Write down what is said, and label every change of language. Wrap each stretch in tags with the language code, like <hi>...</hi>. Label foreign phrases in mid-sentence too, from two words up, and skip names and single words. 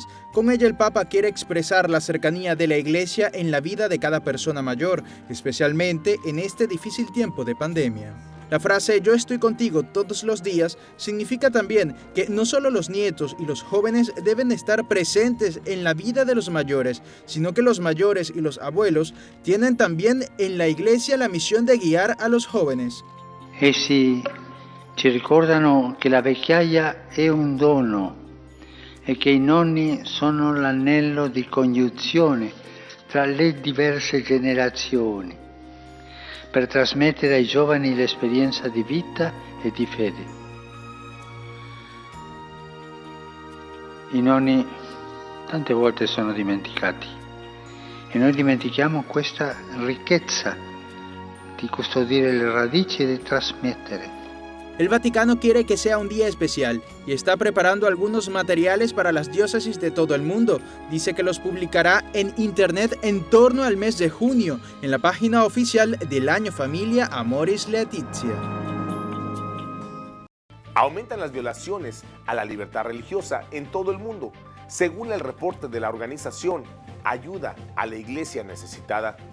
<es>Con ella el Papa quiere expresar la cercanía de la Iglesia en la vida de cada persona mayor, especialmente en este difícil tiempo de pandemia. La frase "yo estoy contigo todos los días" significa también que no solo los nietos y los jóvenes deben estar presentes en la vida de los mayores, sino que los mayores y los abuelos tienen también en la Iglesia la misión de guiar a los jóvenes.</es> <it>Essi ci ricordano che la vecchiaia è un dono e che i nonni sono l'anello di congiunzione tra le diverse generazioni, per trasmettere ai giovani l'esperienza di vita e di fede. I nonni tante volte sono dimenticati e noi dimentichiamo questa ricchezza di custodire le radici e di trasmettere.</it> <es>El Vaticano quiere que sea un día especial y está preparando algunos materiales para las diócesis de todo el mundo. Dice que los publicará en internet en torno al mes de junio, en la página oficial del Año Familia Amoris Laetitia. Aumentan las violaciones a la libertad religiosa en todo el mundo, según el reporte de la organización Ayuda a la Iglesia Necesitada.</es>